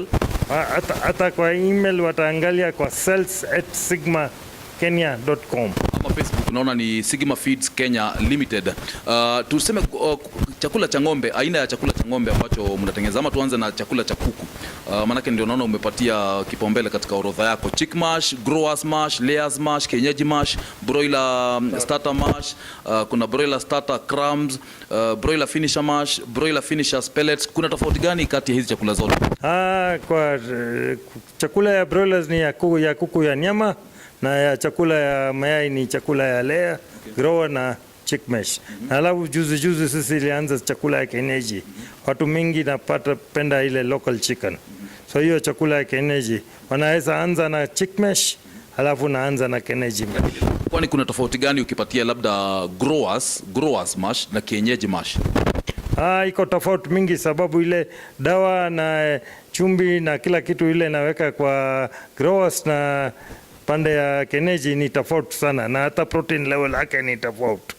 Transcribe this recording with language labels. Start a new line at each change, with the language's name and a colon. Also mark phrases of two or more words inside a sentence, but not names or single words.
Swahili: Hata kwa email wataangalia kwa sales@sigmakenya.com. Ama Facebook unaona ni Sigma Feeds Kenya Limited. Tuseme chakula cha ng'ombe, aina ya chakula cha ng'ombe ambacho mnatengeneza, ama tuanze na chakula cha kuku. Manake ndio naona umepatia kipaumbele katika orodha yako:
English: chick mash, growers mash, layers mash, kienyeji mash, broiler starter mash, kuna broiler starter crumbs, broiler finisher mash, broiler finishers pellets.
Swahili: Kuna tofauti gani kati ya hizi chakula zote? Kwa chakula ya broilers ni ya kuku ya nyama, na ya chakula ya mayai ni chakula ya layer, grower na
English: chick mash.
Swahili: Alafu juzi sisi ilianza chakula ya kienyeji. Watu mingi penda ile
English: local chicken.
Swahili: So hiyo chakula ya kienyeji wanaweza anza na
English: chick mash,
Swahili: alafu naanza na kienyeji. Kwani kuna tofauti gani ukipatia labda
English: growers mash
Swahili: na kienyeji mash? Iko tofauti mingi sababu ile dawa na chumvi na kila kitu ile naweka kwa growers na pande ya kienyeji ni tofauti sana, na hata
English: protein level
Swahili: yake ni tofauti.